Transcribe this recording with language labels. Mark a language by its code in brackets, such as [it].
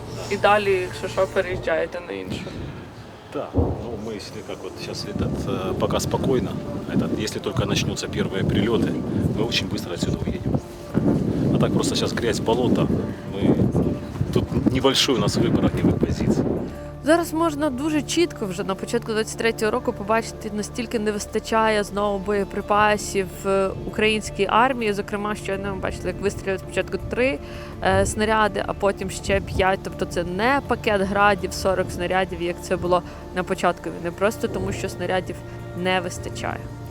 [uk] І далі, якщо що, переїжджаєте на іншу. [ru] Да, ну мы если как вот сейчас пока спокойно, если только начнутся первые прилеты, мы очень быстро отсюда уедем. А так просто сейчас грязь, болото, мы тут небольшой у нас выбор огневых позиций. [uk] Зараз можна дуже чітко вже на початку 23-го року побачити, настільки не вистачає знову боєприпасів українській армії. Зокрема, щойно ми бачили, як вистріляли спочатку 3 снаряди, а потім ще 5. Тобто це не пакет градів, 40 снарядів, як це було на початку війни, просто тому що снарядів не вистачає.